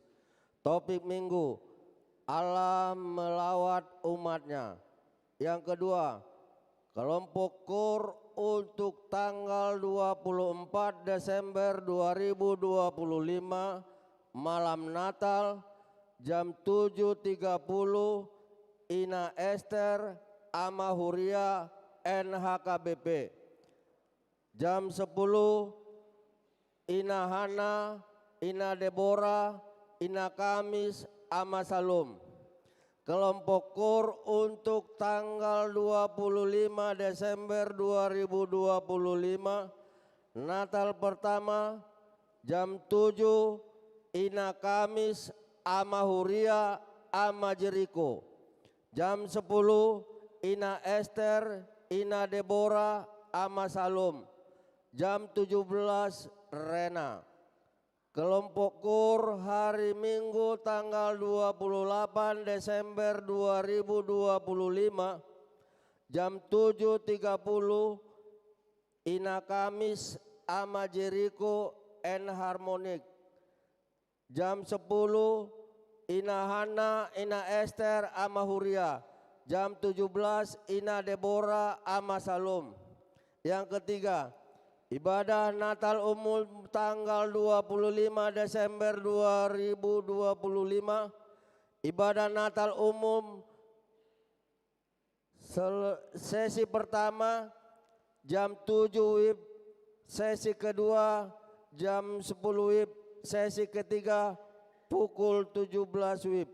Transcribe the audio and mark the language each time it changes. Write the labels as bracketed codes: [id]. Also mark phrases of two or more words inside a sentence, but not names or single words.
[id] Topik minggu, Allah melawat umatnya. Yang kedua, kelompok KUR untuk tanggal 24 Desember 2025 malam Natal jam 7.30 Ina Esther Amahuria NHKBP. Jam 10 Ina Hana, Ina Deborah, Ina Kamis, Ama Salum. Kelompok KUR untuk tanggal 25 Desember 2025 Natal pertama jam 7 Ina Kamis, Ama Huria, Ama Jeriko. Jam 10 Ina Esther, Ina Deborah, Ama Salum. Jam 17 Rena. Kelompok KUR hari Minggu tanggal 28 Desember 2025 jam 7.30 Ina Kamis, Ama Jeriko, N Harmonik. Jam 10 Ina Hana, Ina Esther, Ama Huria. Jam 17 Ina Deborah, Ama Salum. Yang ketiga, ibadah Natal umum tanggal 25 Desember 2025. Ibadah Natal umum sesi pertama jam 7 WIB, sesi kedua jam 10 WIB, sesi ketiga pukul 17 WIB.